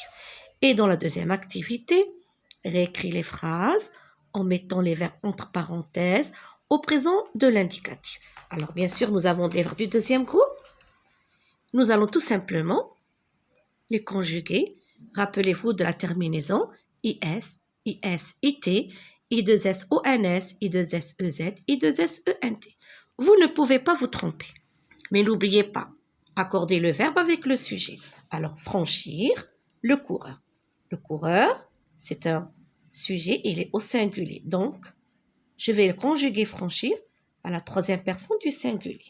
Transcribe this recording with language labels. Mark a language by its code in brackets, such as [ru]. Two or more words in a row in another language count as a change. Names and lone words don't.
[fr] Et dans la deuxième activité, réécris les phrases en mettant les verbes entre parenthèses au présent de l'indicatif. Alors, bien sûr, nous avons des verbes du deuxième groupe. Nous allons tout simplement les conjuguer. Rappelez-vous de la terminaison IS, IS, IT, I2SONS, I2S-O-N-S, I2S-E-Z, I2S-E-N-T. Vous ne pouvez pas vous tromper. Mais n'oubliez pas, accordez le verbe avec le sujet. Alors, franchir, le coureur. Le coureur, c'est un sujet, il est au singulier. Donc, je vais le conjuguer franchir à la troisième personne du singulier.